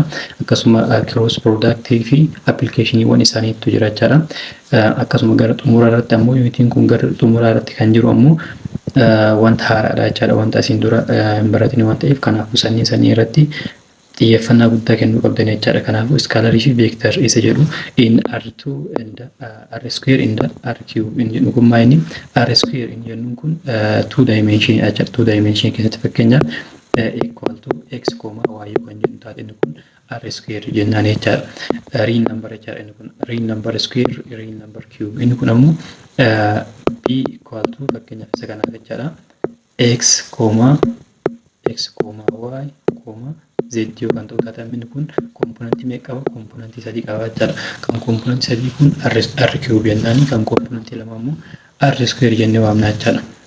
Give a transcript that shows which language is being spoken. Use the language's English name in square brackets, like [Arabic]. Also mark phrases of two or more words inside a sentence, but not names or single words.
[Oromo] Akkasuma [English] cross product [Oromo] fi application isaaniitu jira jechaadha. Akkasuma gara xumuraa irratti ammoo unitiin kun gara xumuraa irratti kan jiru ammoo wanta haaraadha jechaadha. Wanta isin dura hin baratine waan ta'eef kanaafuu sanii irratti xiyyeeffannaa guddaa kennuu qabdan jechaadha. Kanaafuu scalarii fi vector isa jedhu [English] in R2 and R square and R cube [Oromo] in jedhu kun maayini R square in jennuun kun 2 dimension jechaadha. 2 dimension keessatti fakkeenyaaf [English] equal to [Oromo] x, y kan jedhu taate inni kun R square jennaan jechaadha. [English] Real number [Oromo] jechaadha inni kun [English] real number square, real number cube [Oromo] inni kun ammoo b [English] equal to [Oromo] fakkeenyaaf isa kanaaf jechaadha. x, y, z yookaan ta'uu taatan inni kun komponentii meeqa qaba? Komponentii 3 qaba jechaadha. Kan komponentii 3 kun R cube jennaani, kan komponentii 2 ammoo R square jennee waamna jechaadha.